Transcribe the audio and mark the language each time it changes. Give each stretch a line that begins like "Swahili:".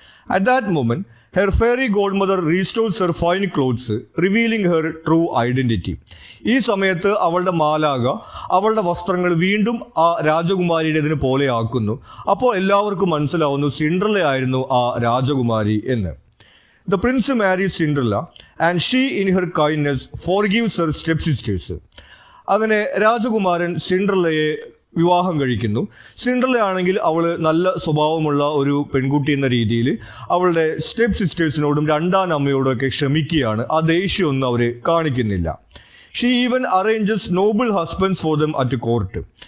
English: At that moment her fairy godmother restores her fine clothes revealing her true identity.
Malayalam: ഈ സമയത്ത് അവളുടെ മാലാക അവളുടെ വസ്ത്രങ്ങൾ വീണ്ടും ആ രാജകുമാരിയുടേതിന് പോലെ ആക്കുന്നു. അപ്പോൾ എല്ലാവർക്കും മനസ്സിലാവുന്നു സിൻഡ്രലയായിരുന്നു ആ രാജകുമാരി എന്ന്.
English: The prince marries Cinderella and she in her kindness forgives her stepsisters.
Malayalam: അങ്ങനെ രാജകുമാരൻ സിൻഡ്രലയെ വിവാഹം കഴിക്കുന്നു. സിൻഡ്രല ആണെങ്കിൽ അവൾ നല്ല സ്വഭാവമുള്ള ഒരു പെൺകുട്ടി എന്ന രീതിയിൽ അവളുടെ സ്റ്റെപ്പ് സിസ്റ്റേഴ്സിനോടും രണ്ടാം അമ്മയോടൊക്കെ ക്ഷമിക്കുകയാണ്. ആ ദേഷ്യമൊന്നും അവർ കാണിക്കുന്നില്ല.
English: She even arranges noble husbands for them at court.